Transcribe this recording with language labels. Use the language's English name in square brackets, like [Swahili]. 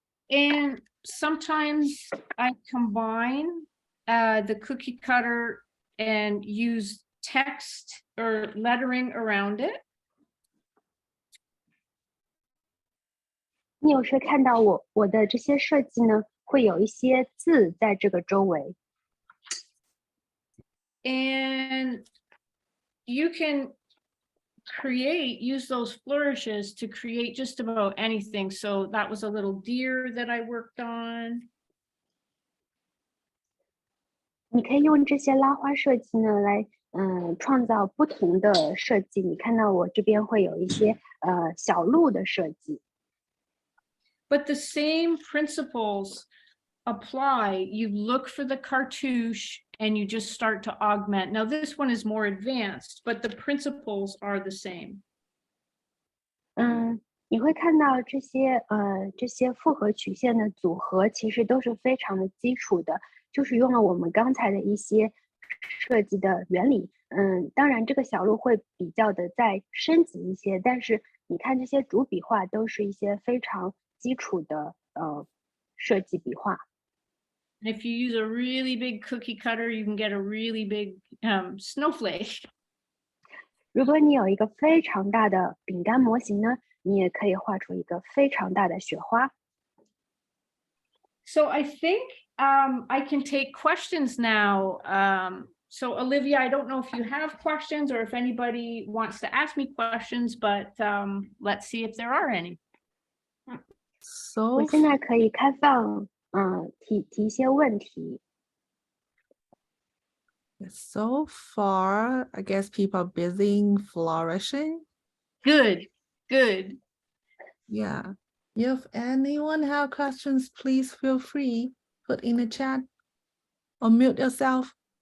[English] And sometimes I combine the cookie cutter and use text or lettering around it. [Chinese] 你有时看到我的这些设计呢，会有一些字在这个周围。 [English] And you can use those flourishes to create just about anything. So that was a little deer that I worked on. [Chinese] 你可以用这些拉花设计呢来创造不同的设计。你看到我这边会有一些小鹿的设计。 [English] But the same principles apply. You look for the cartouche and you just start to augment. Now this one is more advanced, but the principles are the same. [Chinese] 你会看到这些复合曲线的组合其实都是非常的基础的，就是用了我们刚才的一些设计的原理。当然这个小鹿会比较的再升级一些，但是你看这些主笔画都是一些非常基础的设计笔画。 [English] And if you use a really big cookie cutter, you can get a really big snowflake. [Chinese] 如果你有一个非常大的饼干模型呢，你也可以画出一个非常大的雪花。 [English] So I think I can take questions now. So Olivia, I don't know if you have questions or if anybody wants to ask me questions, but let's see if there are any. [Chinese] 我现在可以开放提一些问题。 [English] So far, I guess people are busy flourishing. Good, good. Yeah. If anyone have questions, please feel free, put in the chat or mute yourself.